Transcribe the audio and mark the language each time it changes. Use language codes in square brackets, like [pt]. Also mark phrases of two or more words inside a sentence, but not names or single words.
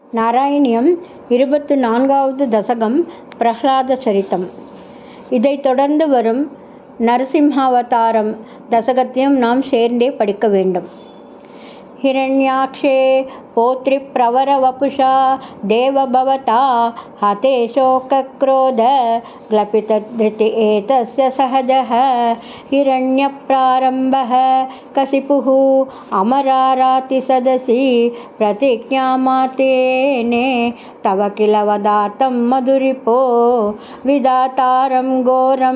[ta] நாராயணியம் 24வது தசகம் பிரஹ்லாத சரிதம். இதைத் தொடர்ந்து வரும் நரசிம்ஹாவதாரம் தசகத்தையும் நாம் சேர்ந்தே படிக்க வேண்டும். [sa] हिरण्याक्षे पौत्रिप्रवरवपुषा देवभवता हते शोकक्रोधग्लपितधृति एतस्य सहजः हिरण्यप्रारम्भः कसिपुः अमरारातिसदसि प्रतिज्ञामातेने तव किल वदार्थं मधुरिपो विधातारं घोरं